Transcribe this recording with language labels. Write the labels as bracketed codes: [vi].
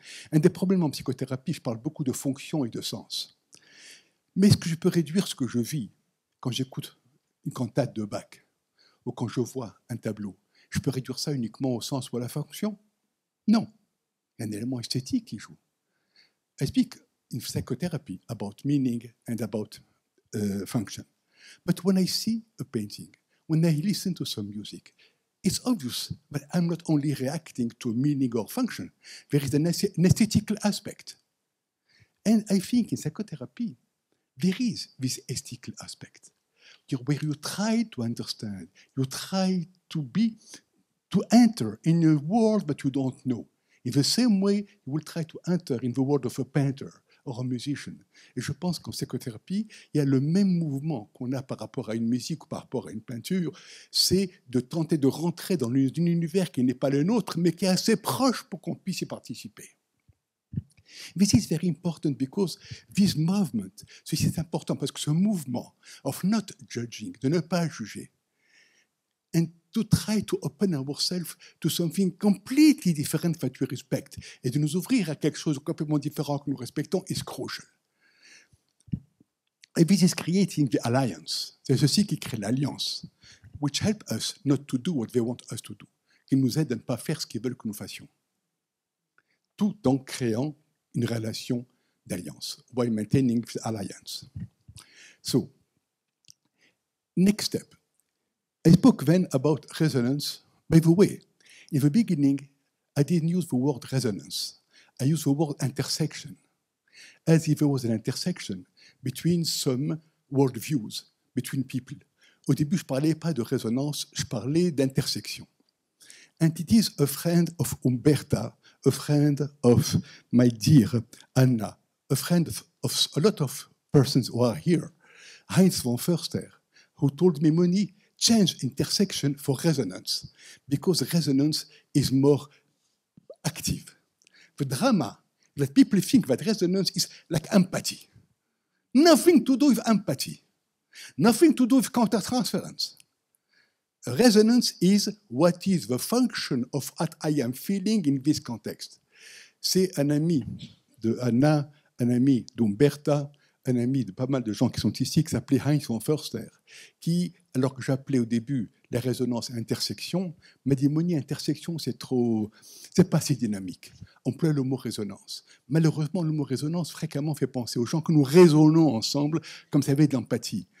[fr] Un des problèmes en psychothérapie, je parle beaucoup de fonction et de sens. Mais est-ce que je peux réduire ce que je vis quand j'écoute une cantate de Bach ou quand je vois un tableau? Je peux réduire ça uniquement au sens ou à la fonction? Non. Il y a un élément esthétique qui joue. [en] I speak in psychotherapy about meaning and about function. But when I see a painting, when I listen to some music, it's obvious that I'm not only reacting to meaning or function, there is an aesthetical aspect. And I think in psychotherapy, there is this aesthetical aspect, where you try to understand, you try to enter in a world that you don't know. In the same way, you will try to enter in the world of a painter, or a musician. [fr] Et je pense qu'en psychothérapie, il y a le même mouvement qu'on a par rapport à une musique ou par rapport à une peinture, c'est de tenter de rentrer dans un univers qui n'est pas le nôtre, mais qui est assez proche pour qu'on puisse y participer. [en] This is very important because this movement, [fr] ceci est important parce que ce mouvement [en] of not judging, [fr] de ne pas juger, [en] and to try to open ourselves to something completely different that we respect, [fr] et de nous ouvrir à quelque chose de complètement différent que nous respectons, [en] is crucial. And this is creating the alliance. [fr] C'est ceci qui crée l'alliance, [en] which help us not to do [fr] what they want us to do, qui nous aide à ne pas faire ce qu'ils veulent que nous fassions, tout en créant une relation d'alliance, [en] while maintaining the alliance. So, next step. I spoke then about resonance. By the way, in the beginning, I didn't use the word resonance. I used the word intersection, as if there was an intersection between some worldviews, between people. [fr] Au début, je ne parlais pas de résonance, je parlais d'intersection. [en] And it is a friend of Umberta, a friend of my dear Anna, a friend of a lot of persons who are here, Heinz von Förster, who told me, Moni, change intersection for resonance, because resonance is more active. The drama that people think that resonance is like empathy. Nothing to do with empathy. Nothing to do with countertransference. Resonance is what is the function of what I am feeling in this context. [fr] C'est un ami de Anna, un ami d'Umberta, un ami de pas mal de gens qui sont ici, qui s'appelait Heinz von Förster, qui, alors que j'appelais au début la résonance intersection, m'a dit, Moni, intersection, c'est pas si dynamique. On emploie le mot résonance. Malheureusement, le mot résonance fréquemment fait penser aux gens que nous résonnons ensemble comme ça avait de l'empathie.